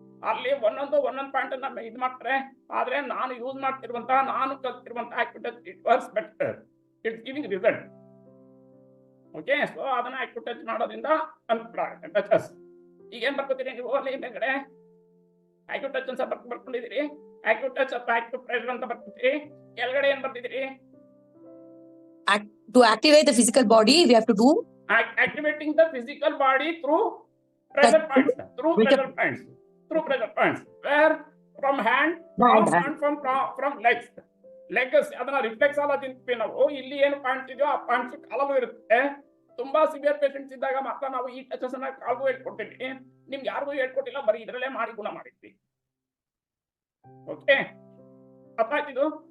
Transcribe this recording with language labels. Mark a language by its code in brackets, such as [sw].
[kn] ಅಲ್ಲಿ ಒಂದೊಂದು ಪಾಯಿಂಟ್ ಅನ್ನ ಇದು ಮಾಡ್ತಾರೆ. ಆದ್ರೆ ನಾನು ಯೂಸ್ ಮಾಡ್ತಿರುವಂತಹ, ನಾನು ಕಲ್ತಿರುವಂತಹ ಆಕ್ಯುಟಚ್ [en] It works better, it's giving result. [kn] Okay, so ಅದನ್ನ ಆಕ್ಯುಟಚ್ ಮಾಡೋದ್ರಿಂದ ಟಚಸ್. ಈಗ ಏನ್ ಬರ್ಕೊತೀರಿ ನೀವು? ಅಲ್ಲಿ ಮೇಲ್ಗಡೆ ಆಕ್ಯುಟಚ್ ಅಂತ ಬರ್ಕೊಂಡಿದ್ದೀರಿ, ಆಕ್ಯುಟಚ್ ಅಥವಾ ಆಕ್ಯುಪ್ರೆಷರ್ ಅಂತ ಬರ್ಕೊತೀರಿ. ಕೆಳಗಡೆ ಏನ್ ಬರ್ತಿದ್ದೀರಿ? [en] To activate the physical body, we have to do activating the physical body through pressure points. Through pressure points. Where? From hand, from legs. [kn] Legs ಅದನ್ನ ರಿಫ್ಲೆಕ್ಸ್ ಅಲ್ಲ ತಿಂತೀವಿ ನಾವು. ಇಲ್ಲಿ ಏನು ಪಾಯಿಂಟ್ಸ್ ಇದೆಯೋ ಆ ಪಾಯಿಂಟ್ಸ್ ಕಾಲಲ್ಲೂ ಇರುತ್ತೆ. ತುಂಬಾ ಸಿವಿಯರ್ ಪೇಷಂಟ್ಸ್ ಇದ್ದಾಗ ಮಾತ್ರ ನಾವು ಈ ಟಚಸ್ ಅನ್ನ ಕಾಲ್ಗೂ ಹೇಳ್ಕೊಡ್ತೀವಿ. ನಿಮ್ಗೆ ಯಾರಿಗೂ ಹೇಳ್ಕೊಟ್ಟಿಲ್ಲ, ಬರೀ ಇದರಲ್ಲೇ ಮಾಡಿ ಗುಣ ಮಾಡಿದ್ವಿ. ಓಕೆ, ಅರ್ಥ ಆಯ್ತಿದು?